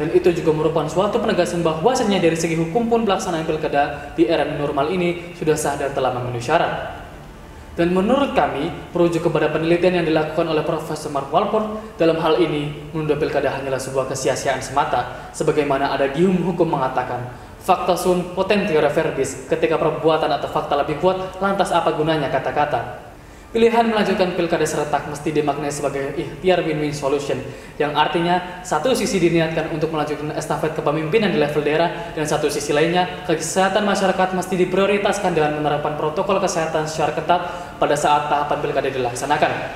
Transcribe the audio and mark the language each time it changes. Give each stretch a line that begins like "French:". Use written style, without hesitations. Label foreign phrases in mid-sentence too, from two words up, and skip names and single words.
Indonesian: Dan itu juga merupakan suatu penegasan bahwasanya dari segi hukum pun pelaksanaan pilkada di era normal ini sudah sah dan telah memenuhi syarat. Dan menurut kami, merujuk kepada penelitian yang dilakukan oleh Profesor Mark Walpole, dalam hal ini, menunda pilkada hanyalah sebuah kesia-siaan semata, sebagaimana ada gium hukum mengatakan,
Latin: fakta sunt potentior verbis,
Indonesian: ketika perbuatan atau fakta lebih kuat, lantas apa gunanya kata-kata. Pilihan melanjutkan pilkada serentak mesti dimaknai sebagai ikhtiar
English: win-win solution,
Indonesian: yang artinya satu sisi diniatkan untuk melanjutkan estafet kepemimpinan di level daerah, dan satu sisi lainnya, kesehatan masyarakat mesti diprioritaskan dengan menerapkan protokol kesehatan secara ketat pada saat tahapan pilkada dilaksanakan.